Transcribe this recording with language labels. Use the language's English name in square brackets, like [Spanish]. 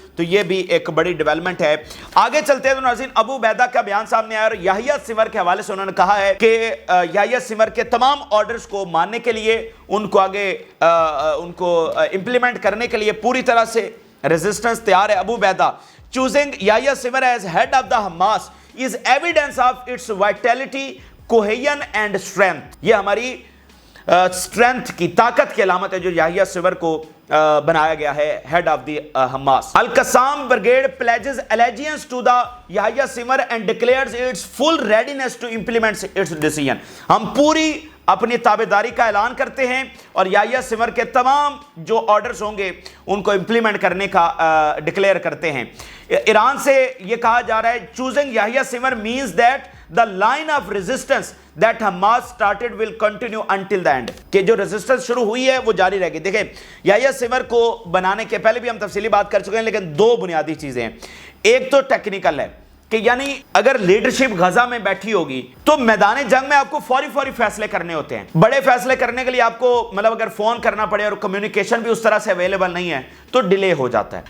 [Urdu] تو یہ بھی ایک بڑی ڈیولپمنٹ ہے. آگے چلتے ہیں تو ناظرین ابو عبیدہ کا بیان سامنے آیا, اور یحییٰ سنور کے حوالے سے انہوں نے کہا ہے کہ یحییٰ سنور کے تمام آرڈرز کو ماننے کے لیے, ان کو آگے ان کو امپلیمنٹ کرنے کے لیے پوری طرح سے ریزسٹنس تیار ہے. [English] Abu Obaida choosing Yahya Sinwar as head of the Hamas is evidence of its vitality, cohesion and strength. [Urdu] یہ ہماری strength کی, طاقت کی علامت ہے جو یحییٰ سنور کو بنایا گیا ہے [English] head of the Hamas. Al-Qassam Brigade pledges allegiance to the Yahya Sinwar and declares its full readiness to implement its decision. [Urdu] ہم پوری اپنی تابعداری کا اعلان کرتے ہیں اور یحییٰ سنور کے تمام جو آرڈرز ہوں گے ان کو امپلیمنٹ کرنے کا ڈکلیئر کرتے ہیں. ایران سے یہ کہا جا رہا ہے [English] choosing Yahya Sinwar means that the line of resistance that Hamas started will continue until the end. [Urdu] کہ جو ریزسٹنس شروع ہوئی ہے وہ جاری رہے گی. دیکھیں یحییٰ سنور کو بنانے کے پہلے بھی ہم تفصیلی بات کر چکے ہیں, لیکن دو بنیادی چیزیں ہیں. ایک تو ٹیکنیکل ہے کہ یعنی اگر لیڈرشپ غزہ میں بیٹھی ہوگی تو میدان جنگ میں آپ کو فوری فیصلے کرنے ہوتے ہیں. بڑے فیصلے کرنے کے لیے آپ کو مطلب اگر فون کرنا پڑے اور کمیونیکیشن بھی اس طرح سے اویلیبل نہیں ہے تو ڈیلے ہو جاتا ہے.